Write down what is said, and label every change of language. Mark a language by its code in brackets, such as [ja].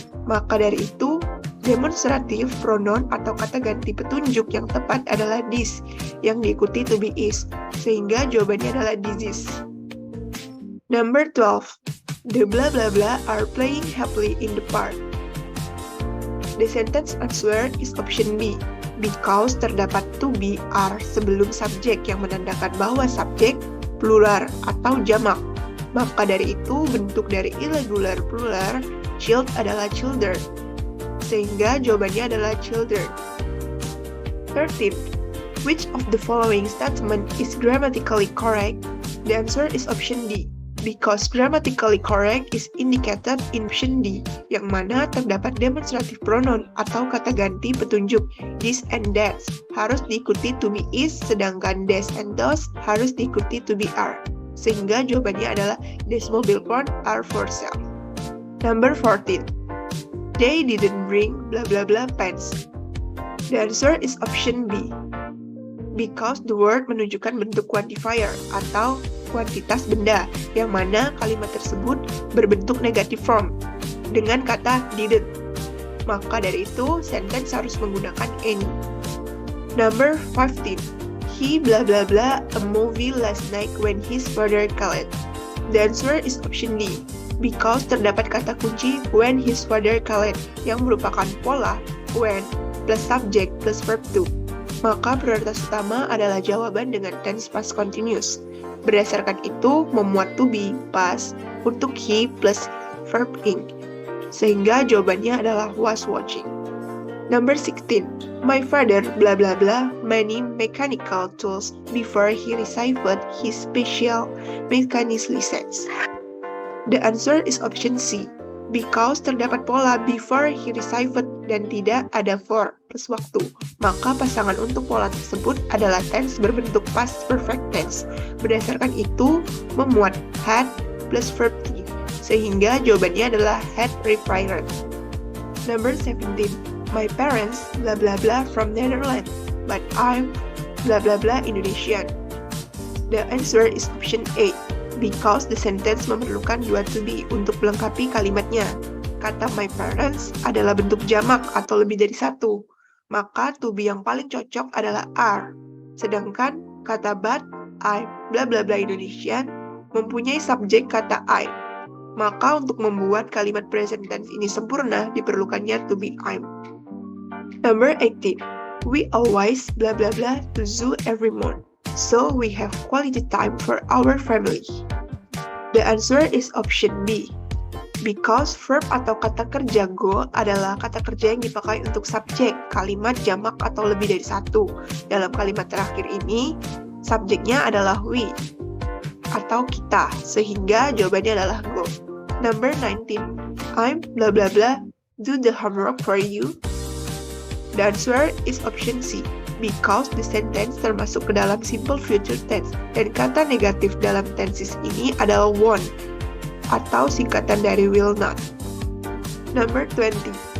[id] Maka dari itu, demonstratif pronoun atau kata ganti petunjuk yang tepat adalah this, yang diikuti to be is, sehingga jawabannya adalah disease. [en] Number 12, the blah blah blah are playing happily in the park. The sentence answer is option B, because [id] terdapat to be are sebelum subjek yang menandakan bahwa subjek plural atau jamak. Maka dari itu, bentuk dari irregular plural child adalah children, sehingga jawabannya adalah children. 13. [en] Which of the following statement is grammatically correct? The answer is option D, because grammatically correct is indicated in option D, [id] yang mana terdapat demonstrative pronoun atau kata ganti petunjuk this and that harus diikuti to be is, sedangkan this and those harus diikuti to be are. sehingga jawabannya adalah [en] these mobile phone are for sale. Number 14. They didn't bring blah blah blah pens. The answer is option B. Because the word [id] menunjukkan bentuk quantifier atau kuantitas benda, yang mana kalimat tersebut berbentuk negative form dengan kata didn't. Maka dari itu, sentence harus menggunakan any. [en] Number 15. He blah blah blah a movie last night when his father called. The answer is option D. Because [id] terdapat kata kunci [en] when his father called [id] yang merupakan pola [en] when plus subject plus verb to. [id] Maka prioritas utama adalah jawaban dengan tense past continuous. Berdasarkan itu, memuat to be past untuk he plus verb ing. Sehingga jawabannya adalah was watching. [en] Number 16. My father blah blah blah many mechanical tools before he received his special mechanics license. The answer is option C. [id] Because terdapat pola before he received dan tidak ada for plus waktu, maka pasangan untuk pola tersebut adalah tense berbentuk past perfect tense. Berdasarkan itu, memuat had plus verb to, sehingga jawabannya adalah had required. [en] Number 17. My parents blah blah blah from Netherlands, but I'm blah blah blah Indonesian. The answer is option A. Because the sentence [id] memerlukan dua [en] to be [id] untuk melengkapi kalimatnya. Kata my parents adalah bentuk jamak atau lebih dari satu, maka to be yang paling cocok adalah are. Sedangkan kata but, I, bla bla bla Indonesian, mempunyai subjek kata I. Maka untuk membuat kalimat present tense ini sempurna, diperlukannya to be I'm. [en] Number 18. We always bla bla bla to zoo every month. So we have quality time for our family. The answer is option B. [id] Because verb atau kata kerja go adalah kata kerja yang dipakai untuk subjek, kalimat jamak atau lebih dari satu. Dalam kalimat terakhir ini, subjeknya adalah we atau kita, sehingga jawabannya adalah go. [en] Number 19. I'm blah blah blah do the homework for you. The answer is option C. Because the sentence [id] termasuk ke dalam simple future tense dan kata negatif dalam tenses ini adalah won't atau singkatan dari will not. [en] Number 20.